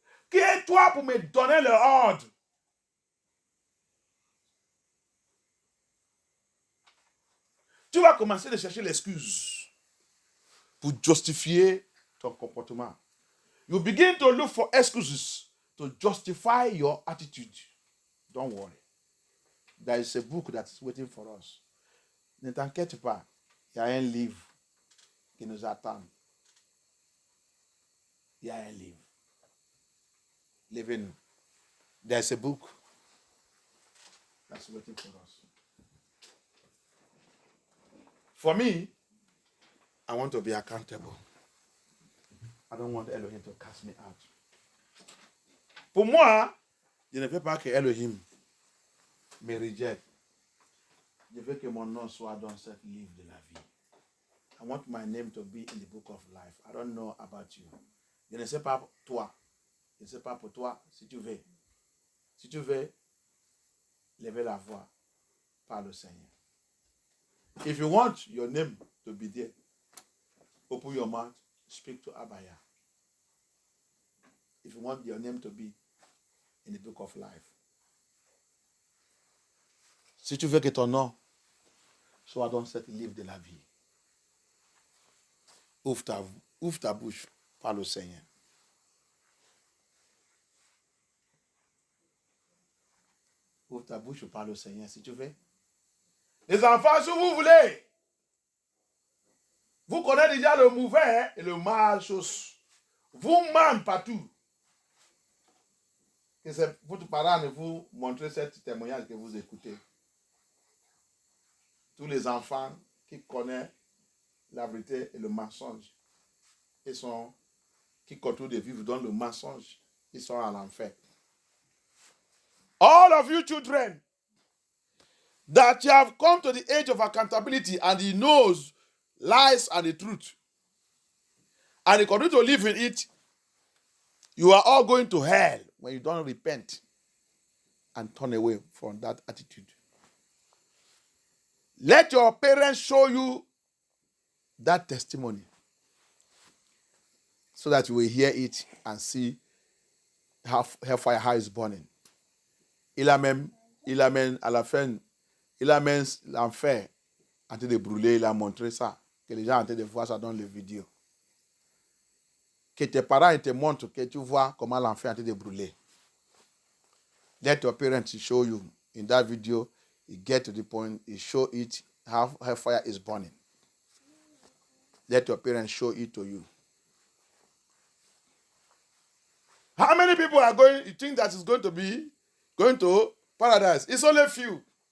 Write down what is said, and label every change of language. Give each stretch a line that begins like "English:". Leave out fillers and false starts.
French: Qui est toi pour me donner l'ordre? Tu vas commencer à chercher l'excuse pour justifier ton comportement.
English: You begin to look for excuses to justify your attitude. Don't worry. There is a book that's waiting for us.
French: Ne t'inquiète pas. Il y a un livre qui nous attend. Il y a un livre. Levez-nous.
English: There's a book that's waiting for us. For me, I want to be accountable. I don't want Elohim to cast me out.
French: Pour moi, je ne veux pas que Elohim me rejette. Je veux que mon nom soit dans cette livre de la vie.
English: I want my name to be in the book of life. I don't know about you.
French: Je ne sais pas pour toi. Je ne sais pas pour toi si tu veux. Si tu veux, lever la voix par le Seigneur.
English: If you want your name to be there, open your mouth, speak to Abaya. If you want your name to be in the book of life.
French: Si tu veux que ton nom soit dans cette livre de la vie, ouvre ta bouche par le Seigneur. Ouvre ta bouche par le Seigneur si tu veux. Les enfants, si vous voulez, vous connaissez déjà le mauvais et le mal chose. Vous mentez partout. Que c'est votre parent de vous montrer ce témoignage que vous écoutez. Tous les enfants qui connaissent la vérité et le mensonge, qui continuent de vivre dans le mensonge, ils sont à l'enfer.
English: All of you children that you have come to the age of accountability and he knows lies and the truth, and you continue to live in it, you are all going to hell when you don't repent and turn away from that attitude. Let your parents show you that testimony so that you will hear it and see how hellfire how is burning.
French: Il amène à la fin, il amène l'enfer en train de brûler, il a montré ça, que les gens sont en train de voir ça dans les vidéos. Que tes parents te montrent que tu vois comment l'enfer est en train de brûler.
English: Let your parents show you in that video. You get to the point, you show it how fire is burning. Let your parents show it to you. How many people are going, you think that is going to paradise? It's only a few.